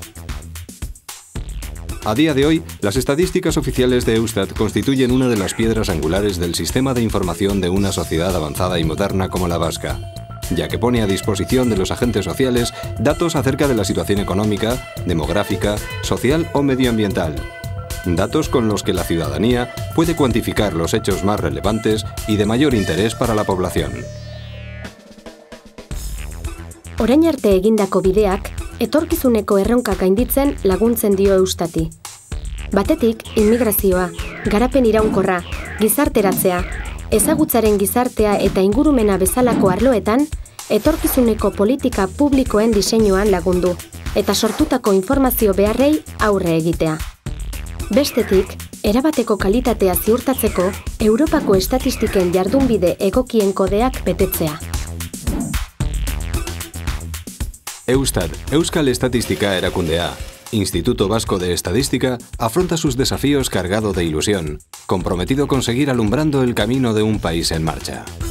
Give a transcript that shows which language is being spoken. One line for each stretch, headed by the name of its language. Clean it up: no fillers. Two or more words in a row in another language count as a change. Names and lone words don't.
Spanish: A día de hoy, las estadísticas oficiales de Eustat constituyen una de las piedras angulares del sistema de información de una sociedad avanzada y moderna como la vasca, ya que pone a disposición de los agentes sociales datos acerca de la situación económica, demográfica, social o medioambiental. Datos con los que la ciudadanía puede cuantificar los hechos más relevantes y de mayor interés para la población.
Basque: Orain arte egindako bideak, etorkizuneko erronkak gainditzen laguntzen dio Eustati. Batetik, immigrazioa, garapen iraunkorra, gizarteratzea, ezagutzaren gizartea eta ingurumena bezalako arloetan, etorkizuneko politika publikoen diseinuan lagundu, eta sortutako informazio beharrei aurre egitea. Bestetik, erabateko kalitatea ziurtatzeko, Europako estatistiken jardunbide egokien kodeak betetzea. Eustat, Euskal Estatistika Erakundea,
Spanish: Instituto Vasco de Estadística, afronta sus desafíos cargado de ilusión, comprometido con seguir alumbrando el camino de un país en marcha.